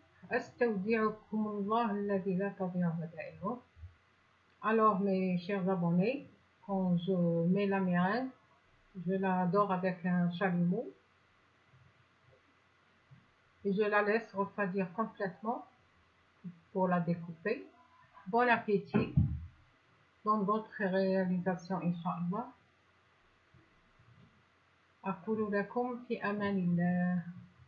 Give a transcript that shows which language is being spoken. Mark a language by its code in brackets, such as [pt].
[ar] أستودعكم الله الذي لا تضيع ودائعه. [fr] Alors mes chers abonnés, quand je mets la meringue, je la dore avec un chalumeau et je la laisse refroidir complètement pour la découper. Bon appétit dans votre réalisation [ar] إن شاء الله. أقول لكم في أمان الله.